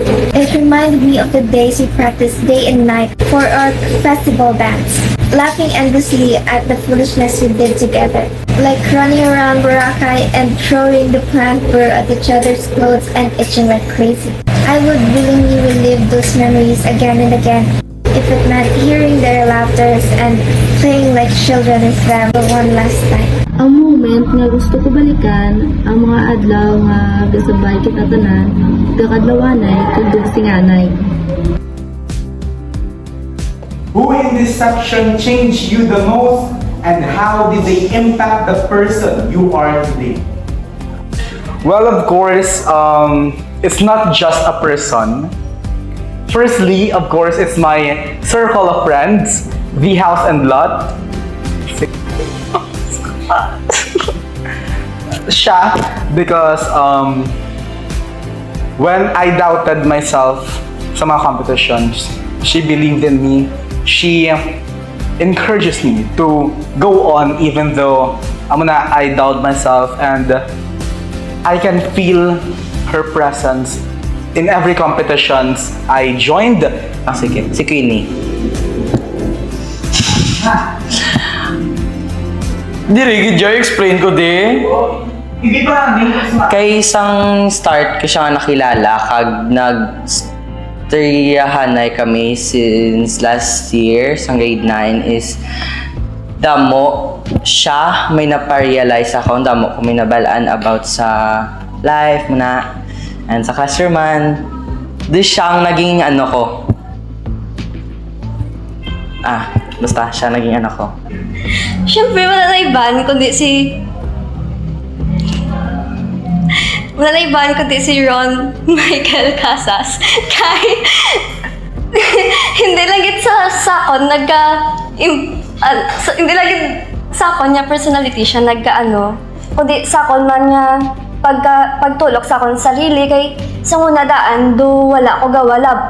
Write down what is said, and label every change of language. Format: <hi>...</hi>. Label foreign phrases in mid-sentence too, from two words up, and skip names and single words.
<en>It reminded me of the days we practiced day and night for our festival dance, laughing endlessly at the foolishness we did together, like running around Boracay and throwing the plant fur at each other's clothes and itching like crazy. I would willingly relive those memories again and again, if it meant hearing their laughters and playing like children with them for one last time.</en> <hil>Ang moment nga gusto ko balikan, ang mga adlaw nga gasabay kita tanan, kakadlawanay kag dugsinganay.</hil> <en>Who in this section changed you the most and how did they impact the person you are today? Well, of course, it's not just a person. Firstly, of course, it's my circle of friends, the house and lot. Siya, because when I doubted myself</en> <hil>sa mga</hil> <en>competitions, she believed in me. She encourages me to go on even though I doubt myself, and I can feel her presence in every competitions I joined.</en> <hil>Sige, si Queenie. Diri, Joy, explain ko di. Hindi pa, Kay isang start ko siya nga nakilala, kag nag-triyahanay kami</hil> <en>since last year,</en> <hil>sa grade 9 is damo siya, may naparealize ako, damo ko may nabalaan about sa life muna, and sa classroom man.</hil> <tl>Di siyang naging ano ko. Basta siya naging ano ko.</tl> <hil>Siyempre, wala na iban kundi si Ron Michael Casas. Kay hindi lang git sa sakon hindi lang git sa akon nga personality siya nagkaano, kundi sa akon man nga pagtulok sa akon sarili kay sa una daan do wala ko gawalab.</hil>